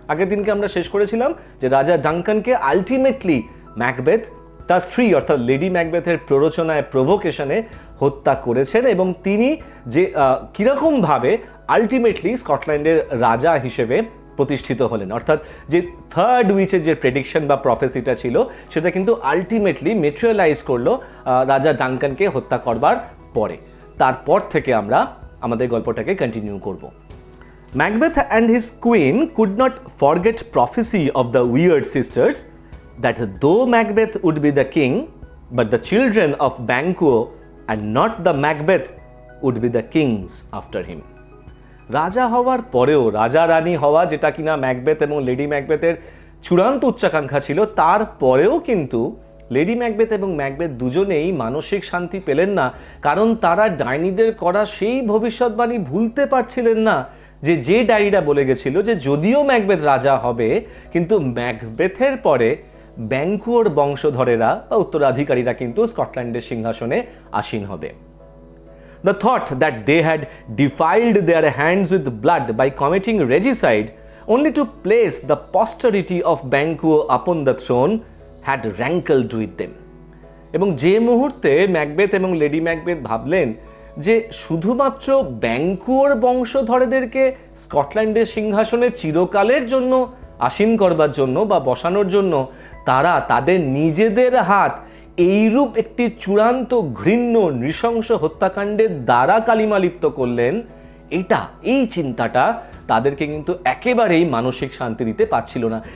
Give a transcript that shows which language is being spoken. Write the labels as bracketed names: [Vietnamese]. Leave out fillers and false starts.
[Bangla] আগের দিনকে আমরা শেষ করেছিলাম যে রাজা ডানকানকে আলটিমেটলি ম্যাকবেথ তার স্ত্রী অর্থাৎ লেডি ম্যাকবেথের প্ররোচনায় প্রভোকেশনে হত্যা করেছেন এবং তিনি যে কীরকমভাবে আলটিমেটলি স্কটল্যান্ডের রাজা হিসেবে প্রতিষ্ঠিত হলেন, অর্থাৎ যে থার্ড উইচের যে প্রেডিকশন বা প্রফেসিটা ছিল সেটা কিন্তু আলটিমেটলি মেটেরিয়ালাইজ করলো রাজা ডানকানকে হত্যা করবার পরে। তারপর থেকে আমরা আমাদের গল্পটাকে কন্টিনিউ করব। [English] Macbeth and his queen could not forget prophecy of the weird sisters that though Macbeth would be the king, but the children of Banquo and not the Macbeth would be the kings after him. [Bangla] রাজা হওয়ার পরেও রাজা রানী হওয়া, যেটা কিনা Macbeth এবং lady ম্যাকবেথের চূড়ান্ত উচ্চাকাঙ্ক্ষা ছিল, তারপরেও কিন্তু লেডি ম্যাকবেথ এবং ম্যাকবেথ দুজনেই মানসিক শান্তি পেলেন না, কারণ তারা ডাইনিদের করা সেই ভবিষ্যৎবাণী ভুলতে পারছিলেন না যে ডাইনিরা বলে গেছিল যে যদিও ম্যাকবেথ রাজা হবে কিন্তু ম্যাকবেথের পরে ব্যাঙ্কুয়োর বংশধরেরা বা উত্তরাধিকারীরা কিন্তু স্কটল্যান্ডের সিংহাসনে আসীন হবে। [English] The thought that they had defiled their hands with blood by committing regicide only to place the posterity of Banquo upon the throne had rankled with them. [Bangla] এবং যে মুহূর্তে ম্যাকবেথ এবং লেডি ম্যাকবেথ ভাবলেন যে শুধুমাত্র ব্যাঙ্কুয়োর বংশধরদেরকে স্কটল্যান্ডের সিংহাসনে চিরকালের জন্য আসীন করবার জন্য বা বসানোর জন্য তারা তাদের নিজেদের হাত এইরূপ একটি চূড়ান্ত ঘৃণ্য নৃশংস হত্যাকাণ্ডের দ্বারা কালিমালিপ্ত করলেন, এই চিন্তাটা তাদেরকে কিন্তু একেবারেই মানসিক শান্তি দিতে পারছিল না।